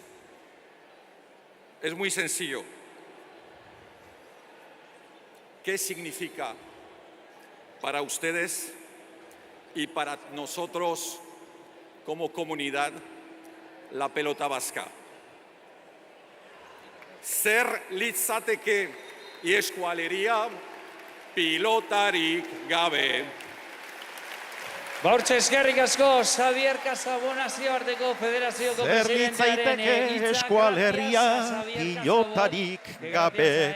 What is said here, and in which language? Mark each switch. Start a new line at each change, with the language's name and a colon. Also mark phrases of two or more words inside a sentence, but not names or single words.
Spanish: Es muy sencillo. ¿Qué significa para ustedes y para nosotros como comunidad la pelota vasca?
Basque: Zer litzateke eskualeria pilotarik gabe. Hortxe eskerrik asko, Xabier Casabon nazioarteko federazioko presidentearen Zer eskualeria pilotarik gabe.